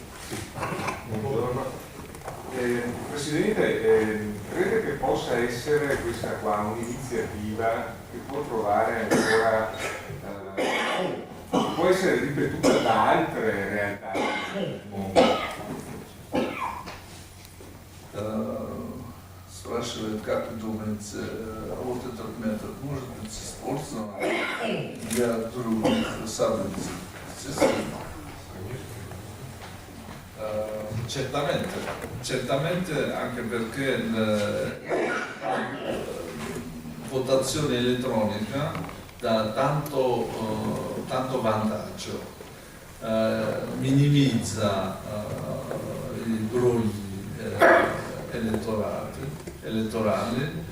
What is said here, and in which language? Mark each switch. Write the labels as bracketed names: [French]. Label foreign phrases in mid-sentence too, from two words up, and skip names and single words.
[Italian] Buongiorno. Presidente, crede che possa essere questa qua un'iniziativa che può trovare ancora, può essere ripetuta da altre realtà del mondo? [Russian] Спрашивает, как вы думаете, вот этот метод может быть использован для других событий? Естественно. [Italian] Certamente anche perché la votazione elettronica dà tanto vantaggio, minimizza i brogli elettorali.